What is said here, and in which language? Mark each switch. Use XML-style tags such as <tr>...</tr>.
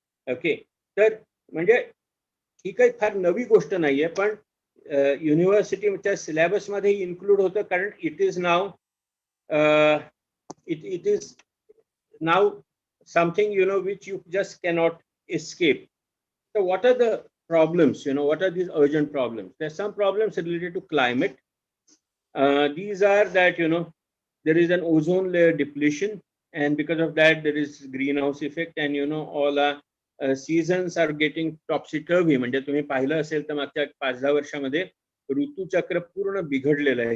<mr>Okay, तर म्हणजे ही काही फार नवी गोष्ट नाहीये, पण युनिव्हर्सिटीच्या सिलेबस मध्ये इन्क्लूड होतं, कारण</mr> <en>It is now it is now something which you just cannot escape. So what are the problems? What are these urgent problems? There are some problems related to climate. These are that there is an ozone layer depletion, and because of that there is greenhouse effect, and all our seasons are getting topsy-turvy.</en> <mr>म्हणजे तुम्ही पाहिलं असेल तर मागच्या 5-10 वर्षामध्ये ऋतुचक्र पूर्ण बिघडलेलं आहे.</mr>